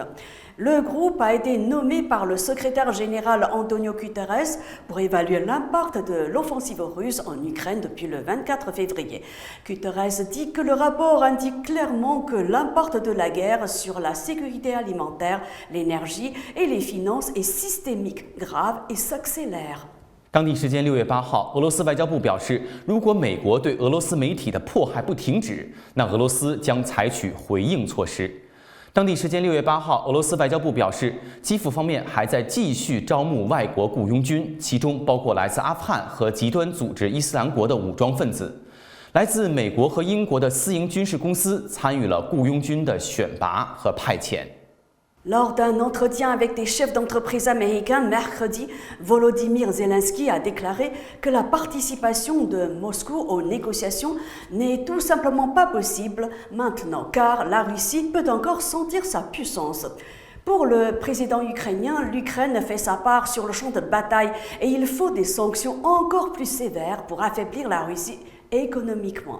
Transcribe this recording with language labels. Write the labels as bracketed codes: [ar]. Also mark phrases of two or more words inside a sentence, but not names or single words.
[fr] Le groupe a été nommé par le secrétaire général Antonio Guterres pour évaluer l'impact de l'offensive russe en Ukraine depuis le 24 février. Guterres dit que le rapport indique clairement que l'impact de la guerre sur la sécurité alimentaire, l'énergie et les finances est systémique, grave et s'accélère. [zh] 当地时间6月8号，俄罗斯外交部表示，如果美国对俄罗斯媒体的迫害不停止，那俄罗斯将采取回应措施。当地时间6月8号，俄罗斯外交部表示，基辅方面还在继续招募外国雇佣军，其中包括来自阿富汗和极端组织伊斯兰国的武装分子。来自美国和英国的私营军事公司参与了雇佣军的选拔和派遣。 [fr] Lors d'un entretien avec des chefs d'entreprise américains mercredi, Volodymyr Zelensky a déclaré que la participation de Moscou aux négociations n'est tout simplement pas possible maintenant, car la Russie peut encore sentir sa puissance. Pour le président ukrainien, l'Ukraine fait sa part sur le champ de bataille et il faut des sanctions encore plus sévères pour affaiblir la Russie économiquement.